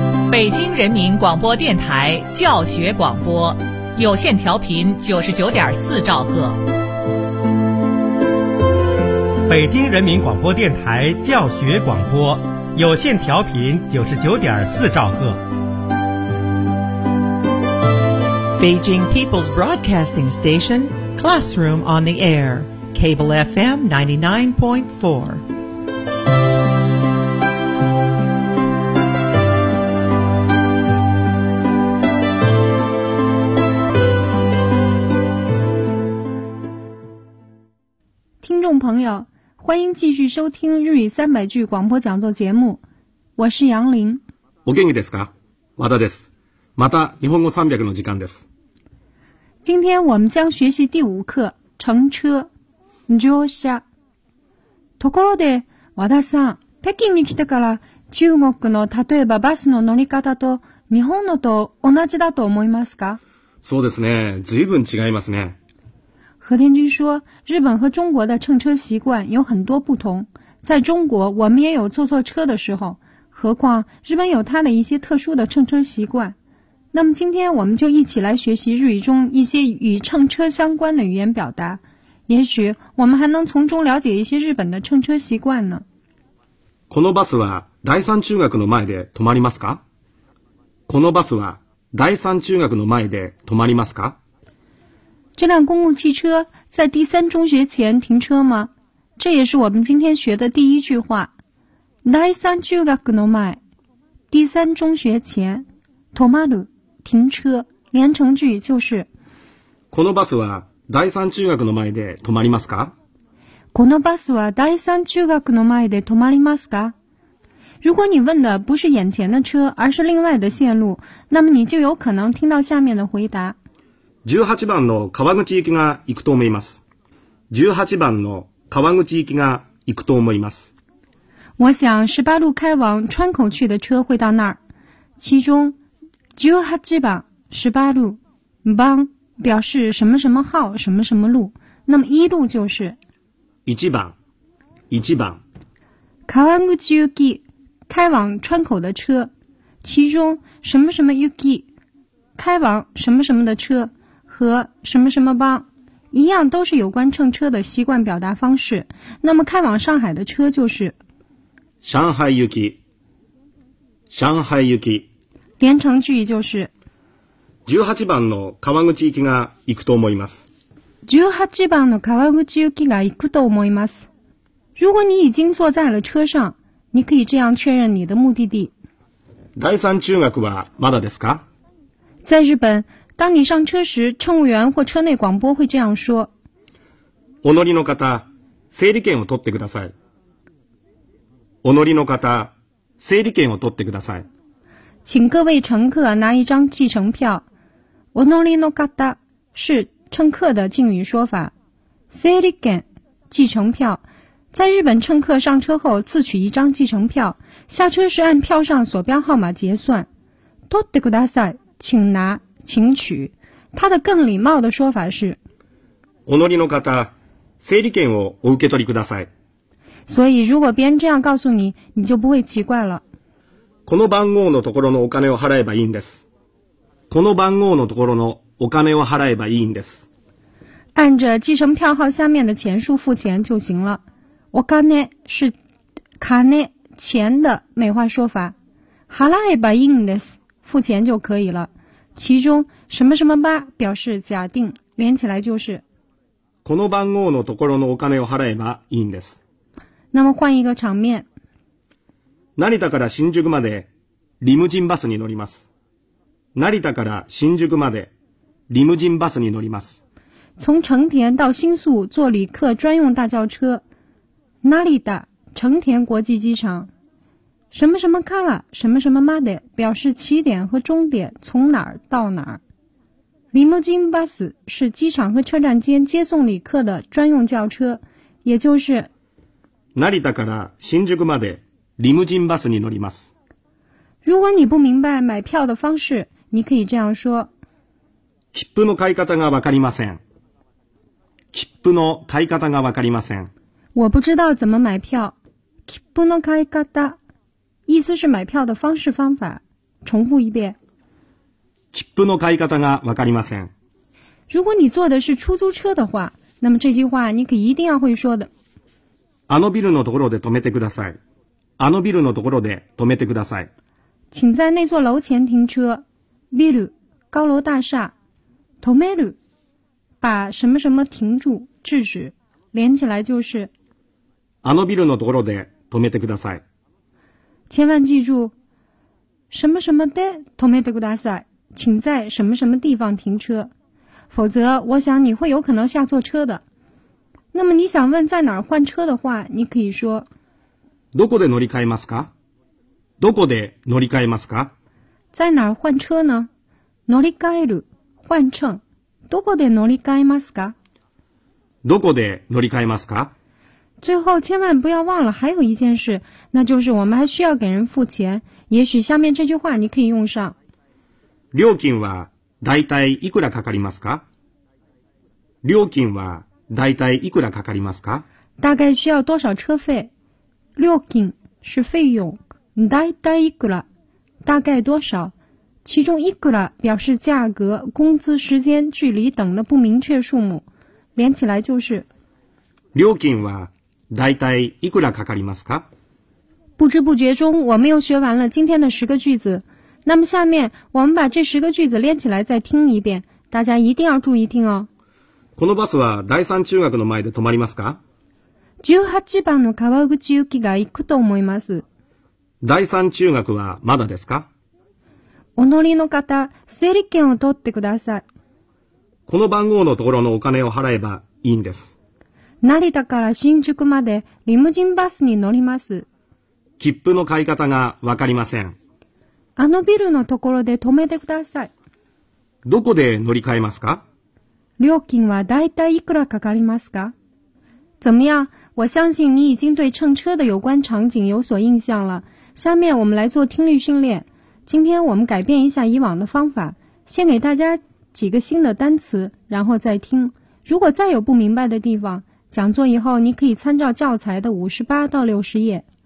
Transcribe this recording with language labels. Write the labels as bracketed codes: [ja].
[zh] 北京人民广播电台教学广播，有线调频99.4兆赫。北京人民广播电台教学广播，有线调频99.4兆赫。 [en] Beijing People's Broadcasting Station, Classroom on the Air, Cable FM 99.4. [zh] 朋友，欢迎继续收听日语三百句广播讲座节目，我是杨林。 [ja] お元気ですか？和田です。また日本語三百の時間です。 [zh] 今天我们将学习第五课乘车。 [ja] 乗車。ところで、和田さん、北京に来てから中国の例えばバスの乗り方と日本のと同じだと思いますか？そうですね。随分違いますね。 [zh] 何天君说，日本和中国的乘车习惯有很多不同。在中国，我们也有坐错车的时候，何况日本有它的一些特殊的乘车习惯。那么今天我们就一起来学习日语中一些与乘车相关的语言表达，也许我们还能从中了解一些日本的乘车习惯呢。 [ja] このバスは第三中学の前で止まりますか？このバスは第三中学の前で止まりますか？ [zh] 这辆公共汽车在第三中学前停车吗？这也是我们今天学的第一句话。 [ja] 第三中学の前，第三中学前，止まる， [zh] 停车。连成句就是。 [ja] このバスは第三中学の前で止まりますか？このバスは第三中学の前で止まりますか？ [zh] 如果你问的不是眼前的车，而是另外的线路，那么你就有可能听到下面的回答。 [ja] 18番の川口行きが行くと思います。18番の川口行きが行くと思います。 [zh] 我想18路开往川口去的车会到那儿。其中18番、18路、番表示什么什么号、什么什么路。那么一路就是。 [ja] 1番、1番。 [zh] 川口行き、开往川口的车。其中什么什么行き、开往什么什么的车。和什么什么帮一样，都是有关乘车的习惯表达方式。那么开往上海的车就是 [ja] 上海行き，上海行き。 [zh] 连成句就是 [ja] 18番の川口行きが行くと思います。 18番の川口行きが行くと思います。 [zh] 如果你已经坐在了车上，你可以这样确认你的目的地。 [ja] 第三中学はまだですか？ [zh] 在日本，当你上车时，乘务员或车内广播会这样说。 [ja] お乗りの方、整理券を取ってください。お乗りの方、整理券を取ってください。 [zh] 请各位乘客拿一张计程票。 [ja] お乗りの方 [zh] 是乘客的敬语说法。整理券、计程票。在日本，乘客上车后自取一张计程票，下车时按票上所标号码结算。 [ja] 取ってください， [zh] 请拿。请取，它的更礼貌的说法是 [ja] お乗りの方、整理券をお受け取りください。 [zh] 所以如果别人这样告诉你，你就不会奇怪了。 [ja] この番号のところのお金を払えばいいんです。この番号のところのお金を払えばいいんです。 [zh] 按着计程票号下面的钱数付钱就行了。お金是金、钱的美化说法。 [ja] 払えばいいんです、 [zh] 付钱就可以了。其中什么什么吧表示假定，连起来就是 [ja] この番号のところのお金を払えばいいんです。 [zh] 那么换一个场面。 [ja] 成田から新宿までリムジンバスに乗ります。成田から新宿までリムジンバスに乗ります。 [zh] 从成田到新宿坐旅客专用大轿车。成田、成田国际机场。什么什么から、什么什么まで表示起点和终点，从哪儿到哪儿。リムジンバス是机场和车站间接送旅客的专用轿车，也就是 [ja] 成田から新宿までリムジンバスに乗ります。 [zh] 如果你不明白买票的方式，你可以这样说 [ja] 切符の買い方がわかりません。切符の買い方がわかりません。 [zh] 我不知道怎么买票。 [ja] 切符の買い方 [zh] 意思是买票的方式方法。重复一遍。 [ja] 切符の買い方がわかりません。 [zh] 如果你坐的是出租车的话，那么这句话你可一定要会说的。 [ja] あのビルのところで止めてください。あのビルのところで止めてください。 [zh] 请在那座楼前停车。ビル，高楼大厦。止める，把什么什么停住、制止，连起来就是。 [ja] あのビルのところで止めてください。 [zh] 千万记住，什么什么 [ja] で止めてください， [zh] 请在什么什么地方停车，否则我想你会有可能下错车的。那么你想问在哪儿换车的话，你可以说。 [ja] どこで乗り換えますか？どこで乗り換えますか？ [zh] 在哪儿换车呢？乗り換える，换乘。 [ja] どこで乗り換えますか？どこで乗り換えますか？ [zh] 最后千万不要忘了还有一件事，那就是我们还需要给人付钱，也许下面这句话你可以用上。 [ja] 料金はだいたいいくらかかりますか？料金はだいたいいくらかかりますか？ [zh] 大概需要多少车费？料金是费用， [ja] だいたいいくら [zh] 大概多少，其中いくら表示价格、工资、时间、距离等的不明确数目，连起来就是。 [ja] 料金はだいたいいくらかかりますか？ [zh] 不知不觉中，我们又学完了今天的十个句子。那么下面，我们把这十个句子连起来再听一遍，大家一定要注意听哦。 [ja] このバスは第三中学の前で止まりますか？ 18番の川口行きが行くと思います。第三中学はまだですか？お乗りの方、整理券を取ってください。この番号のところのお金を払えばいいんです。成田から新宿までリムジンバスに乗ります。切符の買い方がわかりません。あのビルのところで止めてください。どこで乗り換えますか？料金はだいたいいくらかかりますか？ [zh] 怎么样？我相信你已经对乘车的有关场景有所印象了。下面我们来做听力训练。今天我们改变一下以往的方法，先给大家几个新的单词，然后再听。如果再有不明白的地方，讲座以后你可以参照教材的58到60页。